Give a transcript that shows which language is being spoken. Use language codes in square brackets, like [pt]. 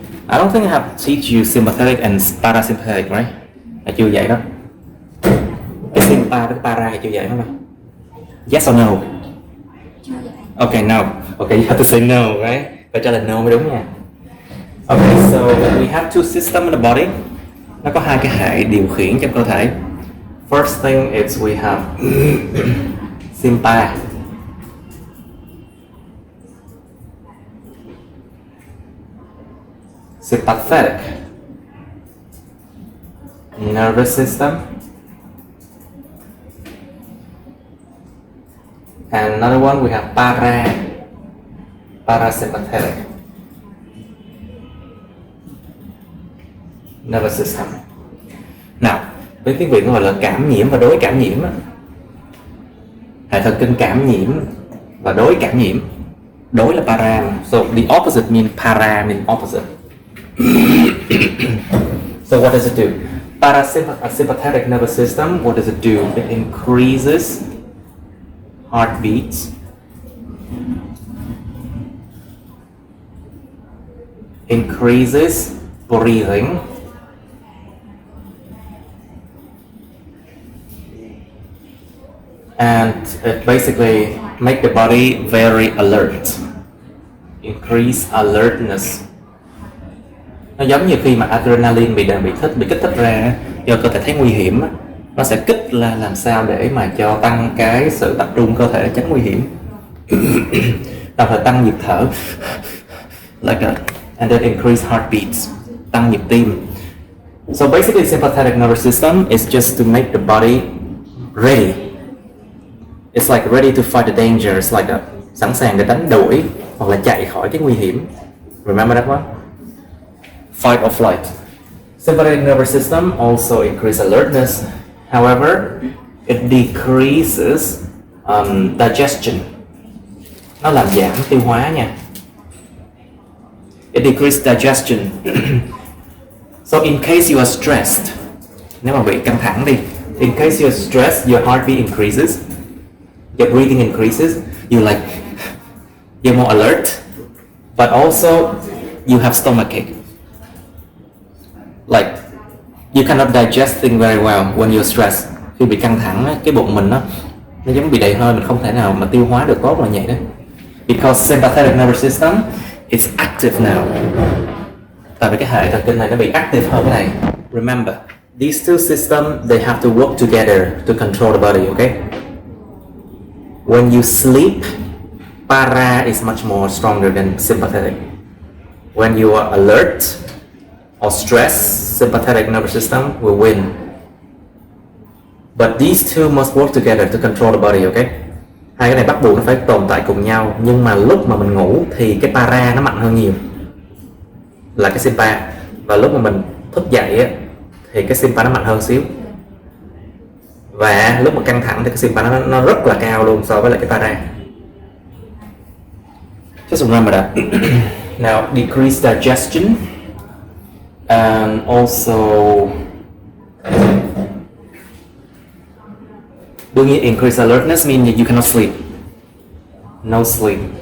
[en] I don't think I have to teach you sympathetic and parasympathetic, right? [vi] Là chưa vậy đó. Cái sympa với cái para là chưa vậy không? [en] Yes or no? Okay, no. Okay, you have to say no, right? [vi] Phải trả lời no mới đúng nha. [en] Okay, so we have two systems in the body. [vi] Nó có 2 cái hệ điều khiển trong cơ thể. [en] First thing is we have sympa. Sympathetic nervous system, and another one we have parasympathetic nervous system. [vi] Nào, với tiếng Việt nó gọi là cảm nhiễm và đối cảm nhiễm. Hệ thần kinh cảm nhiễm và đối cảm nhiễm. Đối là para, [en] so the opposite means para means opposite. So what does it do? Parasympathetic nervous system, what does it do? It increases heartbeats, increases breathing, and it basically make the body very alert, increase alertness. [vi] Nó giống như khi mà adrenaline bị kích thích ra do cơ thể thấy nguy hiểm, nó sẽ kích là làm sao để mà cho tăng cái sự tập trung cơ thể tránh nguy hiểm, đồng thời tăng nhịp thở [en] like that, and then increase heartbeats, [vi] tăng nhịp tim. [en] So basically sympathetic nervous system is just to make the body ready. It's like ready to fight the danger. It's like [vi] sẵn sàng để đánh đuổi hoặc là chạy khỏi cái nguy hiểm. [en] Remember that one? Fight or flight. Sympathetic nervous system also increases alertness. However, it decreases digestion. [vi] Nó làm giảm tiêu hóa nha. [en] It decreases digestion. So in case you are stressed, [vi] nếu mà bị căng thẳng đi, [en] in case you are stressed, your heartbeat increases, your breathing increases, you're more alert, but also you have stomachache. Like you cannot digest things very well when you're stressed. [vi] Khi bị căng thẳng, cái bụng mình nó giống bị đầy hơi, mình không thể nào mà tiêu hóa được tốt là vậy đó. [en] Because sympathetic nervous system is active now. [vi] Tại vì cái hệ thần kinh này nó bị active hơn cái này. [en] Remember, these two systems, they have to work together to control the body, okay? When you sleep, para is much more stronger than sympathetic. When you are alert or stressed, sympathetic nervous system will win. But these two must work together to control the body, okay? [vi] Hai cái này bắt buộc nó phải tồn tại cùng nhau, nhưng mà lúc mà mình ngủ thì cái para nó mạnh hơn nhiều là cái sympa, và lúc mà mình thức dậy á, thì cái sympa nó mạnh hơn xíu, và lúc mà căng thẳng thì cái sympa nó rất là cao luôn so với lại cái para. [en] Just remember that. Now, decreased digestion and also doing it increase alertness means that you cannot sleep. No sleep.